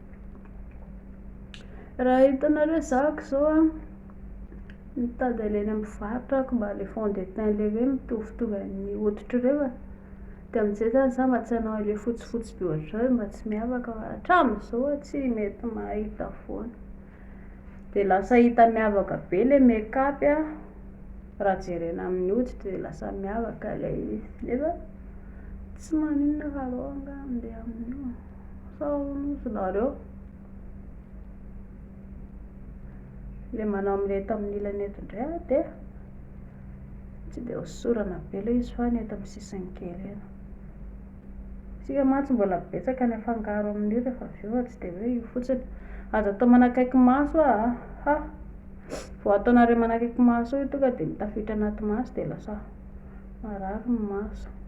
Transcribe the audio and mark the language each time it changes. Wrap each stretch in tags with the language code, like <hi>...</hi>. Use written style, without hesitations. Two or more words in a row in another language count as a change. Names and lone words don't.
<mg>Raha hitanareo zako zao a mitady alainy amin'ny mpivarotra ako mba le</mg> <fr>fond de teint</fr> <mg>le hoe mitovitovy amin'ny hoditra ireo a, de am'izay zany za mba tsy hanao le fotsifotsy be ohatr'izao mba tsy miavaka fa hatramin'izao a tsy mety mahita foana. De lasa hita miavaka be le make-up a raha jerena amin'ny hoditra de lasa miavaka le izy nefa tsy maninona fa aleo angamba andeha amin'io, sao ozy nareo le manao amin'le eto amin'ny ilany eto indray a de tsy de hosorana be le izy fa ny eto amin'ny sisiny kely eny, sika mantsy mbola betsaka ny afangaro amin'io rehefa avy eo a tsy de hoe io fotsiny, aza atao manakaiky maso a vao ataonareo manakaiky maso io tonga de mitafiditra anaty maso de lasa marary ny maso.</mg>